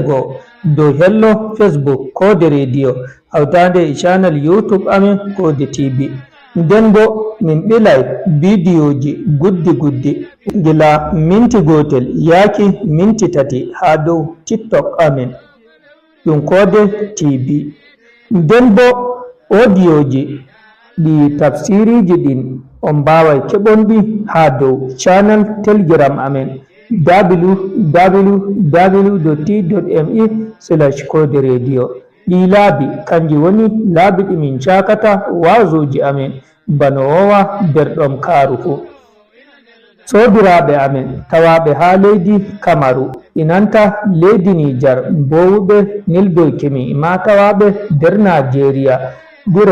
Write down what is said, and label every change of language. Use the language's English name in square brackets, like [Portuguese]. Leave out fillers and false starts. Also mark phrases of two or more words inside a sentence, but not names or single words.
[Fula] goo dow hello facebook kode radio hawtande e channel youtube amin kode tv nden bo min ɓilay bidiyoji guddi gila minti gotel yaki minti 3 ha dow tiktok amin ɗum kode tv nden bo audioji ɗi tafsiriji ɗin on mbawai keɓonɗi ha dow channel telegram amin www.t.me/kode radio ɗi laabi kanji woni laabi ɗimin cakata wazuji amin bano wowa nder ɗon kaaru fu sobiraɓe amin tawaɓe ha leydi kamaru inanta leydi nijar mbowuɓe nildoykimi ma tawaɓe nder Nigeria gure